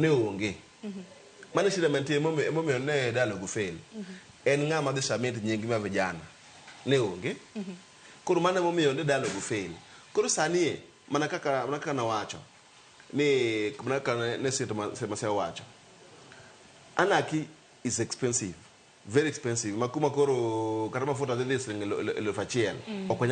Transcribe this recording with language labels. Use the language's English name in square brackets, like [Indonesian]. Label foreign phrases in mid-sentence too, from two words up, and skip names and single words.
[Luo (Kenya and Tanzania)] ne onge mane shida mantie momiyo ne dialogue fail en ng'ama dhi submit nying ma vijana ne onge koro mane momiyo ne dialogue fail koro sani mana kaka na wacho ni mana kaka ne Tamase wacho anaki [English] is expensive, very expensive [Luo (Kenya and Tanzania)] makuma koro kata mafuta dhili siling 1,000 okonya